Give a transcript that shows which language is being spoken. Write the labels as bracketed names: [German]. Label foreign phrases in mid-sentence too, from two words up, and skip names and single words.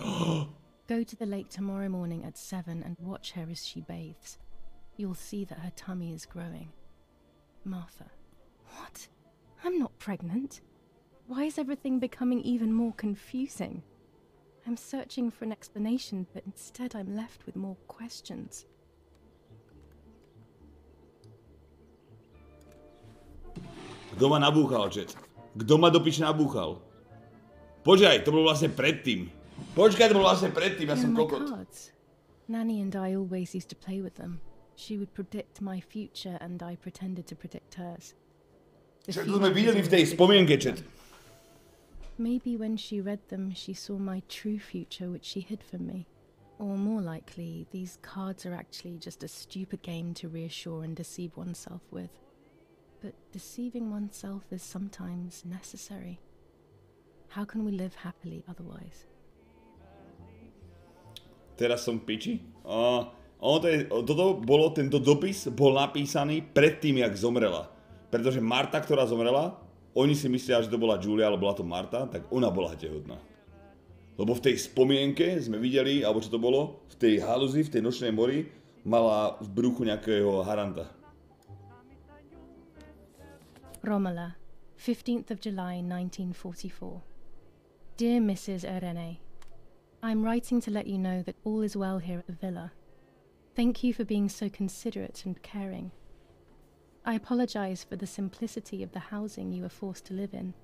[English] Go to the lake tomorrow morning at 7 and watch her as she bathes. You'll see that her tummy is growing. Martha. What? I'm not pregnant. Why is everything becoming even more confusing? I'm searching for an explanation, but instead I'm left with more questions. [Slovak] Kto ma nabúchal, chat? Kto ma do piči nabúchal? Počkaj, to bolo vlastne predtým. Počkaj, to bolo vlastne predtým, ja som kokot. [English] Nanny and I always used to play with them. She would predict my future and I pretended to predict hers. [Slovak] Čo to sme videli v tej spomienke, chat. [English] Maybe when she read them, she saw my true future, which she hid from me. Or more likely, these cards are actually just a stupid game to reassure and deceive oneself with. But deceiving oneself is sometimes necessary. How can we live happily otherwise? [Slovak] Teraz som v piči. Tento dopis bol napísaný predtým, jak zomrela. Pretože Marta, ktorá zomrela, oni si myslia, že to bola Julia, ale bola to Marta, tak ona bola tehotná. Lebo v tej spomienke sme videli, alebo čo to bolo, v tej haluzi, v tej nočnej mori, mala v bruchu nejakého haranta. [English] Romola, 15th of July 1944. Dear Mrs. Irene, I'm writing to let you know that all is well here at the villa. Thank you for being so considerate and caring. I apologize for the simplicity of the housing you were forced to live in.